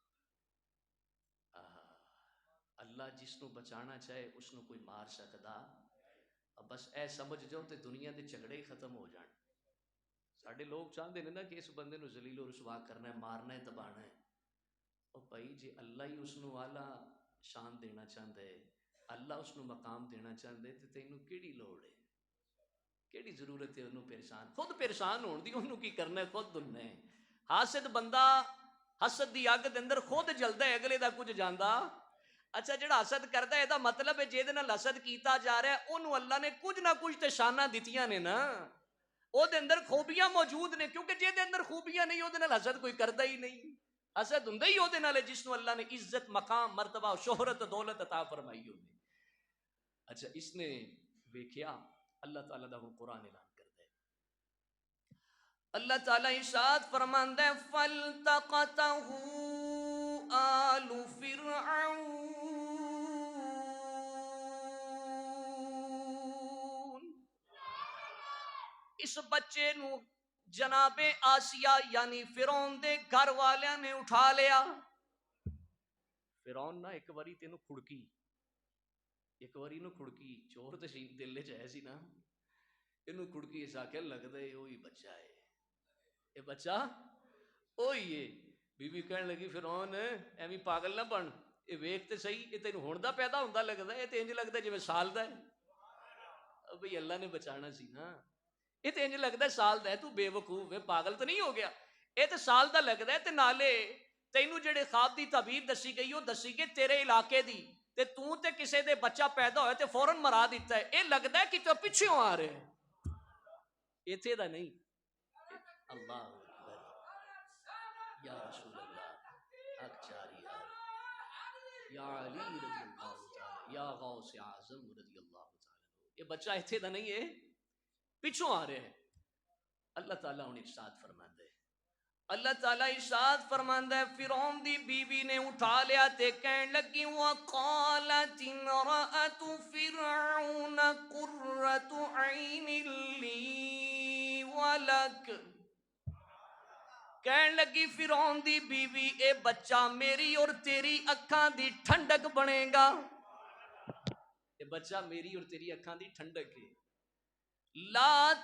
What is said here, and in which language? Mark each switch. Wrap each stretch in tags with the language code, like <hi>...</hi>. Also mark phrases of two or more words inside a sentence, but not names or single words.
<pa>اللہ جس نو بچانا چاہے اس نو کوئی مار سکدا, بس اے سمجھ جاؤ تے دنیا دے جھگڑے ہی ختم ہو جان. ساڈے لوگ چاہتے ہیں نا کہ اس بندے نو ذلیل و رسوا کرنا ہے, مارنا ہے, دبانا ہے.</pa> <ur>اور بھائی جی اللہ ہی اس نو اعلیٰ شان دینا چاہتا ہے, اللہ اس نو مقام دینا چاہتا ہے,</ur> <pa>تے تینوں کیڑی لوڑ ہے, کیڑی ضرورت ہے انہوں پریشان, خود پریشان ہون دی, انہوں کی کرنا ہے, خود دلنا ہے. حاسد بندہ حسد دی اگ دے اندر خود جلدا ہے, اگلے دا کچھ جاندا. اچھا جڑا حسد کردا ہے, دا مطلب ہے جے دے نال حسد کیتا جا رہا ہے اونوں اللہ نے کچھ نہ کچھ تے شاناں دتیاں نے نا, او دے اندر خوبیاں موجود نے, کیونکہ جے دے اندر خوبیاں نہیں او دے نال حسد کوئی کردا ہی نہیں. حسد ہوندا ہی او دے نال جس نو اللہ نے عزت, مقام, مرتبہ, شہرت, دولت عطا فرمائی ہوندی. اچھا اس نے ویکھیا, اللہ تعالیٰ دا قرآن اعلان کردا ہے. اللہ تعالیٰ ارشاد فرماندا ہے</pa> <ar>فَالْتَقَطَهُ آلُ فِرْعَوْنَ.</ar> <pa>اس بچے نو جناب آسیہ یعنی فرعون دے گھر والیاں نے اٹھا لیا. فرعون نہ ایک واری تینوں کھڑکی, ایک واری نو کھڑکی, چور تے دل وچ ہے سی نا, اینوں کھڑکی اس آکھیا لگدا ہے اوہی بچہ ہے, اے بچہ اوہی ہے. بی بی کہن لگی فرعون ایویں پاگل نہ بن, اے ویکھ تے صحیح, اے تینوں ہن دا پیدا ہوندا لگدا ہے, اے تے انج لگدا ہے جویں سال دا ہے. بھئی اللہ نے بچانا سی نا, اے تے انج لگدا ہے سال دا ہے, تو بے وقوف ہے, پاگل تو نہیں ہو گیا, اے تے سال دا لگدا ہے. تے نالے تینوں جڑے خواب دی تعبیر دسی گئی, وہ دسی گئی تیرے علاقے دی, تے تو تے کسے دے بچہ پیدا ہوئے تے فوراً مرا دیتا ہے. اے لگدا ہے کہ تو پیچھےوں آ رہے ہیں, ایتھے دا نہیں.</pa> <ar>اللہ اکبر, یا رسول اللہ, حق چاری یار, یا علی رضی اللہ تعالی, یا غوث اعظم رضی اللہ تعالی.</ar> <pa>یہ بچہ ایتھے دا نہیں ہے, پیچھوں آ رہے ہیں. اللہ تعالیٰ انہیں ارشاد فرماندے, اللہ تعالیٰ ارشاد فرماندا ہے فرعون دی بیوی نے اٹھا لیا تے کہن لگی</pa> <ar>وقالت امرأۃ فرعون قرۃ عین لی ولک،</ar> <pa>کہن لگی فرعون دی بیوی اے بچہ میری اور تیری اکھاں دی ٹھنڈک بنے گا، اے بچہ میری اور تیری اکھاں دی ٹھنڈک ہے، لا</pa>